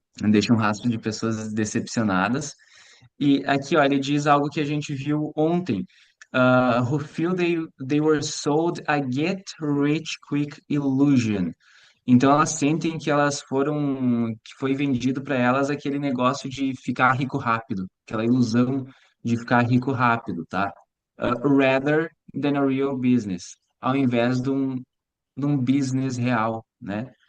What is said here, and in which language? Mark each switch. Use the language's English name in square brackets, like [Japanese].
[Portuguese] Deixa um rastro de pessoas decepcionadas. E aqui, ó, ele diz algo que a gente viu ontem. [English] who feel they were sold a get rich quick illusion. [Portuguese] Então elas sentem que elas foram, que foi vendido para elas aquele negócio de ficar rico rápido, aquela ilusão de ficar rico rápido, tá? [English] Rather than a real business, [Portuguese] ao invés de um business real, né?